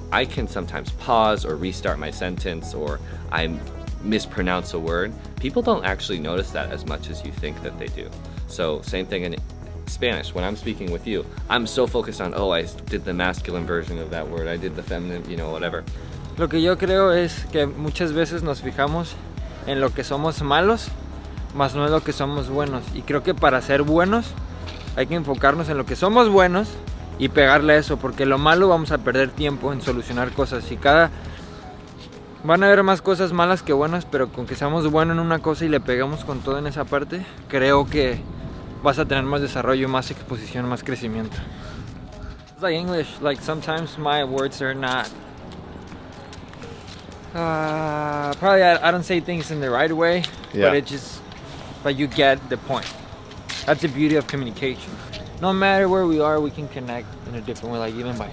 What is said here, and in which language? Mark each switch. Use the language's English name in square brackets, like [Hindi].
[English] I can sometimes pause or restart my sentence or I mispronounce a word. People don't actually notice that as much as you think that they do. So same thing in Spanish. When I'm speaking with you, I'm so focused on, oh, I did the masculine version of that word, I did the feminine, you know, whatever. [Spanish] Lo que yo creo es que muchas veces nos fijamos en lo que somos malos, más no en lo que somos buenos. Y creo que para ser buenos hay que enfocarnos en lo que somos buenos y pegarle a eso, porque lo malo vamos a perder tiempo en solucionar cosas. Y van a haber más cosas malas que buenas, pero con que seamos buenos en una cosa y le pegamos con todo en esa parte, creo que vas a tener más desarrollo, más exposición, más crecimiento. [English] It's like English, like sometimes my words are not probably I don't say things in the right way, Yeah. but you get the point. That's the beauty of communication. No matter where we are, we can connect in a different way, like even by